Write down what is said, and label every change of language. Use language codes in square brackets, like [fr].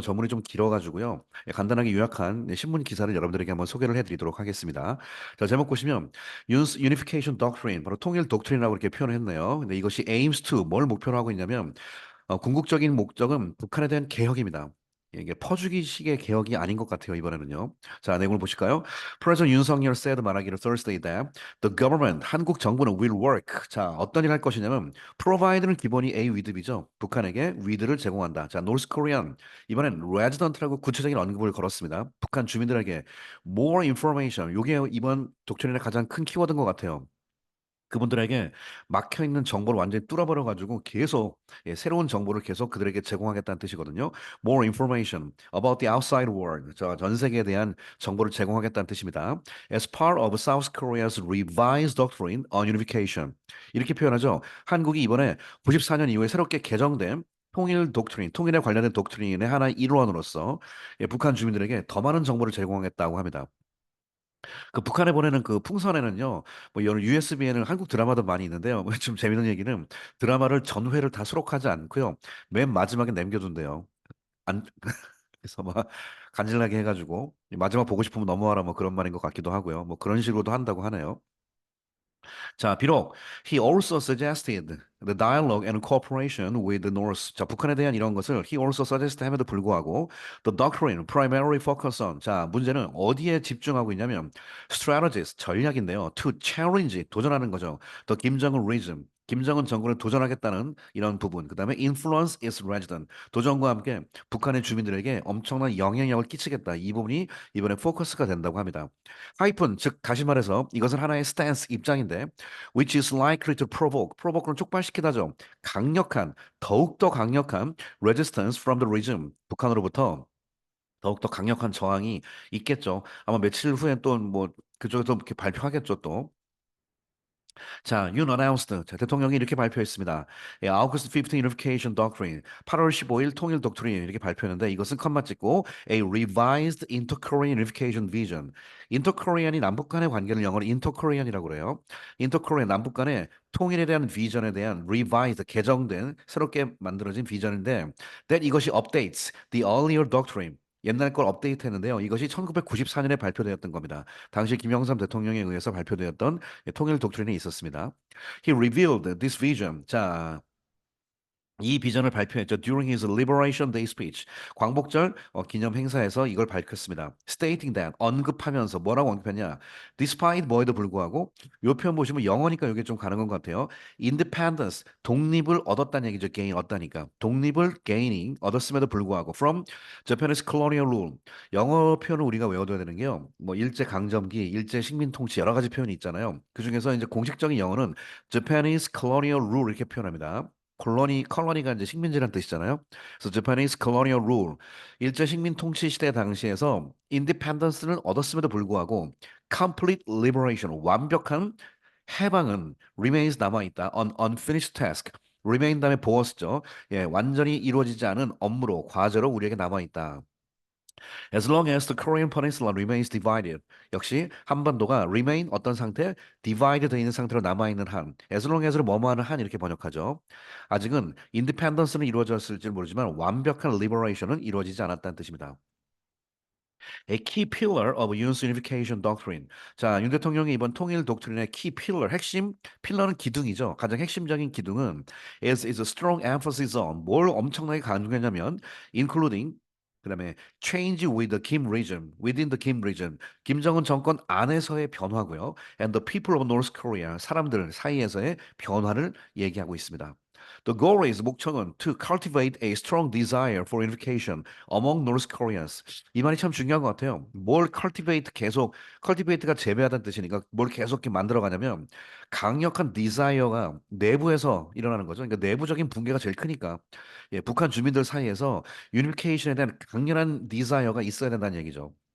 [ko] 전문이 좀 길어가지고요. 간단하게 요약한 신문 기사를 여러분들에게 한번 소개를 해드리도록 하겠습니다. 자, 제목 보시면 [en] Unification Doctrine, [ko] 바로 통일 독트린이라고 이렇게 표현을 했네요. 근데 이것이 [en] aims to [ko] 뭘 목표로 하고 있냐면 궁극적인 목적은 북한에 대한 개혁입니다. 이게 퍼주기식의 개혁이 아닌 것 같아요, 이번에는요. 자, 내용을 보실까요? [en] President 윤석열 said [ko] 말하기를 [en] Thursday that the government, [ko] 한국 정부는 [en] will work. [ko] 자, 어떤 일 할 것이냐면 provide는 기본이 [en] A with [ko] 이죠. 북한에게 with를 제공한다. [en] 자, North Korean. [ko] 이번엔 resident라고 구체적인 언급을 걸었습니다. 북한 주민들에게 [en] more information. [ko] 이게 이번 독트린의 가장 큰 키워드인 것 같아요. 그분들에게 막혀 있는 정보를 완전히 뚫어버려 가지고 계속 새로운 정보를 계속 그들에게 제공하겠다는 뜻이거든요. [en] More information about the outside world. [ko] 전 세계에 대한 정보를 제공하겠다는 뜻입니다. [en] As part of South Korea's revised doctrine on unification. [ko] 이렇게 표현하죠. 한국이 이번에 94년 이후에 새롭게 개정된 통일 독트린, 통일에 관련된 독트린의 하나의 일원으로서 북한 주민들에게 더 많은 정보를 제공하겠다고 합니다. 그 북한에 보내는 그 풍선에는요, 뭐 이런 USB에는 한국 드라마도 많이 있는데요. 좀 재밌는 얘기는 드라마를 전회를 다 수록하지 않고요. 맨 마지막에 남겨둔대요. 안, 그래서 막 간질나게 해가지고 마지막 보고 싶으면 넘어와라 뭐 그런 말인 것 같기도 하고요. 뭐 그런 식으로도 한다고 하네요. [en] 자, [ko] 비록 [en] he also suggested the dialogue and cooperation with the North. 자, [ko] 북한에 대한 이런 것을 [en] he also suggest [ko] 함에도 불구하고 [en] the doctrine primarily focus on. [ko] 자, 문제는 어디에 집중하고 있냐면 strategies 전략인데요. [en] to challenge [ko] 도전하는 거죠. [en] the 김정은 regime. [ko] 김정은 정권을 도전하겠다는 이런 부분. [en] 그다음에 influence its resident. [ko] 도전과 함께 북한의 주민들에게 엄청난 영향력을 끼치겠다. 이 부분이 이번에 포커스가 된다고 합니다. 하이픈, 즉 다시 말해서 이것은 하나의 스탠스 입장인데 [en] which is likely to provoke [ko] 는 촉발시키다죠. 강력한, 더욱더 강력한 [en] resistance from the regime. [ko] 북한으로부터 더욱더 강력한 저항이 있겠죠. 아마 며칠 후에 또 뭐 그쪽에서 이렇게 발표하겠죠, 또. [en] 자, Yoon announced. [ko] 자, 대통령이 이렇게 발표했습니다. [en] 예, August 15 Unification Doctrine. [ko] 8월 15일 통일 독트린 이렇게 발표했는데 이것은 컴마 찍고 [en] A revised Inter-Korean Unification Vision. [ko] 인터코리안이 남북 간의 관계를 영어로 인터코리안이라고 그래요. 인터코리안 남북 간의 통일에 대한 비전에 대한 revised 개정된 새롭게 만들어진 비전인데 that 이것이 [en] updates the earlier doctrine. [ko] 옛날 걸 업데이트했는데요. 이것이 1994년에 발표되었던 겁니다. 당시 김영삼 대통령에 의해서 발표되었던 통일 독트린이 있었습니다. [en] He revealed this vision. [ko] 자, 이 비전을 발표했죠. [en] During his Liberation Day speech. [ko] 광복절 기념 행사에서 이걸 밝혔습니다. [en] Stating that [ko] 언급하면서 뭐라고 언급했냐? Despite 뭐에도 불구하고 요 표현 보시면 영어니까 이게 좀 가는 것 같아요. Independence 독립을 얻었다는 얘기죠. gain 얻다니까. 독립을 [en] gaining [ko] 얻었음에도 불구하고 [en] from Japanese colonial rule. [ko] 영어 표현을 우리가 외워둬야 되는 게요. 뭐 일제 강점기, 일제 식민 통치 여러 가지 표현이 있잖아요. 그 중에서 이제 공식적인 영어는 [en] Japanese colonial rule [ko] 이렇게 표현합니다. 컬러니가 이제 식민지란 뜻이잖아요. 그래서 [en] Japanese colonial rule, [ko] 일제 식민 통치 시대 당시에서 인디펜던스를 얻었음에도 불구하고 [en] complete liberation, [ko] 완벽한 해방은 remains 남아있다. [en] unfinished task. [ko] remain 다음에 보어스죠. 예, 완전히 이루어지지 않은 업무로, 과제로 우리에게 남아있다. [en] As long as the Korean peninsula remains divided. [ko] 역시 한반도가 remain 어떤 상태? divided 돼 있는 상태로 남아있는 한. as long as를 뭐뭐 하는 한 이렇게 번역하죠. 아직은 independence는 이루어졌을지 모르지만 완벽한 liberation은 이루어지지 않았다는 뜻입니다. [en] A key pillar of Yoon's unification doctrine. [ko] 자, 윤 대통령의 이번 통일 독트린의 [en] key pillar, [ko] 핵심, 필러는 기둥이죠. 가장 핵심적인 기둥은 [en] is a strong emphasis on [ko] 뭘 엄청나게 강조했냐면 [en] including [ko] 그다음에 [en] change with the Kim region, within the Kim region. [ko] 김정은 정권 안에서의 변화고요. [en] And the people of North Korea, [ko] 사람들 사이에서의 변화를 얘기하고 있습니다. [en] The goal is [ko] 목적은 [en] to cultivate a strong desire for unification among North Koreans. [ko] 이 말이 참 중요한 것 같아요. 뭘 cultivate 계속 cultivate가 재배하다는 뜻이니까 뭘 계속 이렇게 만들어 가냐면 강력한 desire가 내부에서 일어나는 거죠. 그러니까 내부적인 붕괴가 제일 크니까 예, 북한 주민들 사이에서 유니피케이션에 대한 강렬한 desire가 있어야 된다는 얘기죠.